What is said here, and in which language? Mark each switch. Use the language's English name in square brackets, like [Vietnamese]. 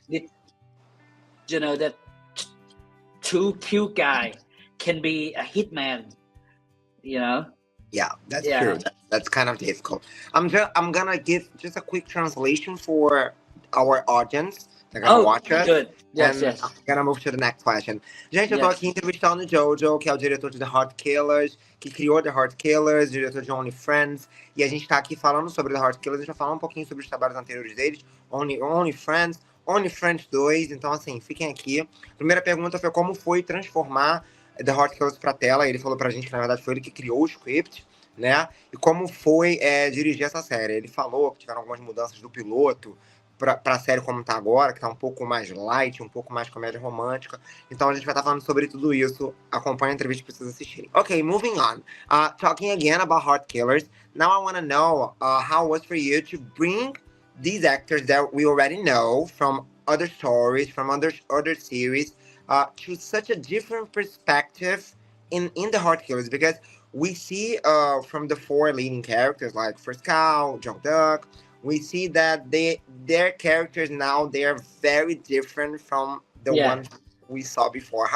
[English] like that two cute guy can be a hitman. Yeah, that's Yeah. true. That's kind of difficult. I'm gonna give just a quick translation for our audience. They're gonna watch us. Good. Yes, And yes. I'm gonna move to the next question. [Portuguese] Gente, eu tô [English] Yes. [Portuguese] aqui entrevistando o Jojo, que é o diretor de The Heart Killers, que criou The Heart Killers, diretor de Only Friends. E a gente tá aqui falando sobre The Heart Killers. A gente vai falar um pouquinho sobre os trabalhos anteriores deles. Only Friends, Only Friends 2. Então, assim, fiquem aqui. A primeira pergunta foi como foi transformar The Heart Killers pra tela. Ele falou pra gente que, na verdade, foi ele que criou o script, né? E como foi dirigir essa série. Ele falou que tiveram algumas mudanças do piloto pra a série como tá agora, que tá um pouco mais light, um pouco mais comédia romântica. Então a gente vai estar falando sobre tudo isso. Acompanhe a entrevista pra vocês assistirem. [English] Okay, moving on. Talking again about Heart Killers. Now I want to know how it was for you to bring these actors that we already know from other stories, from other series, to such a different perspective in the Heart Killers, because we see from the four leading characters like First Cow, John Duck, we see that their characters now, they are very different from the ones we saw before.